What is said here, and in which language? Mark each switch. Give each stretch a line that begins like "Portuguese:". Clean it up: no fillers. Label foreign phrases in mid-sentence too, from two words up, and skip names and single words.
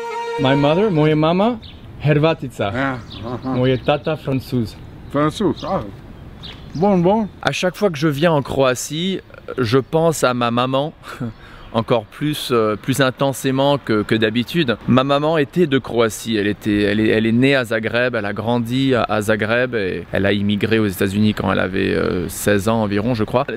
English: My mother,
Croatian: moja mama, Hrvatica. Ja, aha. Moje tata, Francouz.
French: François, ah. Bon, bon. À chaque fois que je viens en Croatie, je pense à ma maman, encore plus intensément que d'habitude. Ma maman était de Croatie, elle est née à Zagreb, elle a grandi à Zagreb et elle a immigré aux États-Unis quand elle avait 16 ans environ, je crois.